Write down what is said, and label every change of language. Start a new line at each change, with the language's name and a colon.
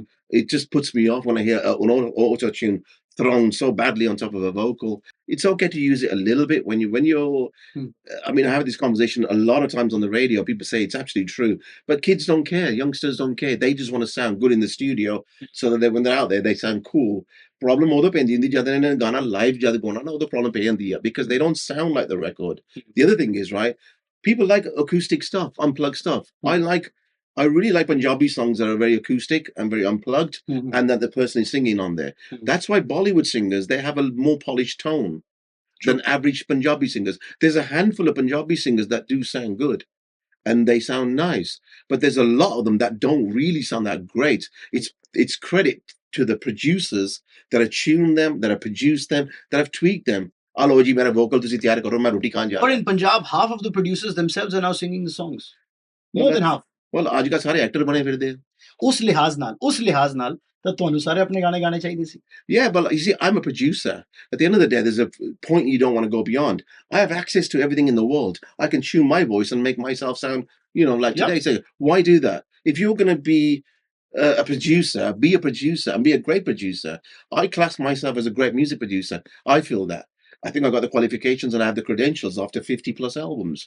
English: It just puts me off when I hear an auto tune thrown so badly on top of a vocal. It's okay to use it a little bit when you're. I mean, I have this conversation a lot of times on the radio. People say it's absolutely true, but kids don't care. Youngsters don't care. They just want to sound good in the studio so that when they're out there, they sound cool.
Punjabi: Problem ਉਹਦਾ ਪੈਂਦੀ ਹੁੰਦੀ ਜਦ ਇਹਨਾਂ ਨੇ ਗਾਣਾ live ਜਦ ਗਾਉਣਾ ਨਾ ਉਹਦਾ problem ਪੈ ਜਾਂਦੀ ਆ
English: because they don't sound like the record. The other thing is, right, people like acoustic stuff, unplugged stuff. I really like Punjabi songs that are very acoustic and very unplugged and that the person is singing on there. That's why Bollywood singers, they have a more polished tone than average Punjabi singers. There's a handful of Punjabi singers that do sound good and they sound nice, but there's a lot of them that don't really sound that great. It's credit to the producers that have tuned them, that have produced them, that have tweaked them.
Punjabi: Alo ji mera vocal tusi tiyar karo, main roti khaan ja.
English: But in Punjab, half of the producers themselves are now singing the songs. More than half.
Punjabi: Well, ਅੱਜ ਕੱਲ੍ਹ ਸਾਰੇ actor ਬਣੇ ਫਿਰਦੇ ਆ। ਉਸ ਲਿਹਾਜ਼ ਨਾਲ ਤਾਂ ਤੁਹਾਨੂੰ ਸਾਰੇ ਆਪਣੇ ਗਾਣੇ ਗਾਣੇ ਚਾਹੀਦੇ ਸੀ।
English: Yeah, but you see, I'm a producer. At the end of the day, there's a point you don't want to go beyond. I have access to everything in the world. I can tune my voice and make myself sound, like today. So why do that? If you're going to be a producer, be a producer and be a great producer. I class myself as a great music producer. I feel that. I think I've got the qualifications and I have the credentials after 50 plus albums.